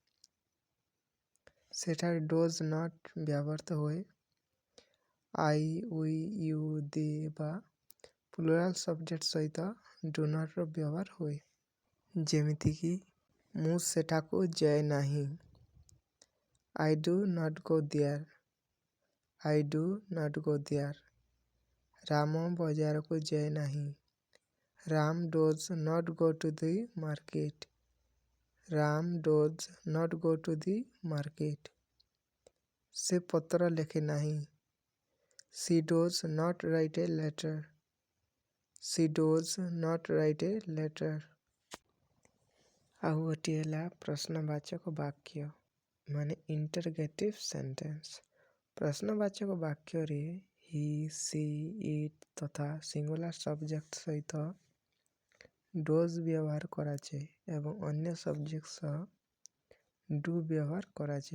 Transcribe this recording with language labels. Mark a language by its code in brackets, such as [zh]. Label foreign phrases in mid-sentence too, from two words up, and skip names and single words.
[or] ସେଠାରେ [en] does not [or] ବ୍ୟବହୃତ ହୁଏ। [en] I, we, you, they [or] ବା [en] plural subject [or] ସହିତ [en] do not [or] ବ୍ୟବହାର ହୁଏ। ଯେମିତିକି ମୁଁ ସେଠାକୁ ଯାଏ ନାହିଁ। [en] I do not go there. I do not go there. [or] ରାମ ବଜାରକୁ ଯାଏ ନାହିଁ। [en] Ram does not go to the market. Ram does not go to the market. [or] ସେ ପତ୍ର ଲେଖେ ନାହିଁ। [en] She does not write a letter. She does not write a letter. [or] ଆଉ ଗୋଟିଏ ହେଲା ପ୍ରଶ୍ନବାଚକ ବାକ୍ୟ ମାନେ [en] interrogative sentence. [or] ପ୍ରଶ୍ନବାଚକ ବାକ୍ୟରେ [en] he, she, it [or] ତଥା [en] singular subject [or] ସହିତ ଡୋଜ୍ ବ୍ୟବହାର କରାଯାଏ ଏବଂ ଅନ୍ୟ ସବଜେକ୍ଟ ସହ ଡୁ ବ୍ୟବହାର କରାଯାଏ।